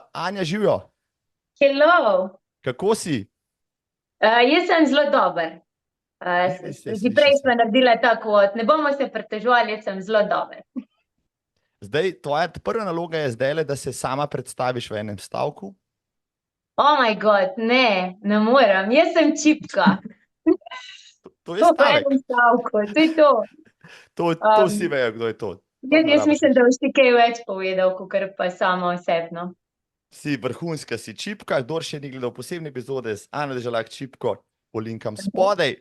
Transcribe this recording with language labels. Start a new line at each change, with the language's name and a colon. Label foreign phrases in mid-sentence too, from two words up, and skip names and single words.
Slovenian: Anja, živijo.
English: Hello.
Slovenian: Kako si? Jaz sem zelo dober. Že prej smo naredila tako, ne bomo se pritoževali, jaz sem zelo dober. Zdaj, tvoja prva naloga je zdaj, da se sama predstaviš v enem stavku.
English: Oh my god,
Slovenian: ne morem, jaz sem čipka. To je stavek. To je enem stavku, to je to. To vsi vejo, kdo je to. Jaz mislim, da boš ti kaj več povedal, kakor pa samo osebno. Si vrhunska, si čipka, kdor še ni gledal posebne epizode z Anjo Deželak čipko, polinkam spodaj.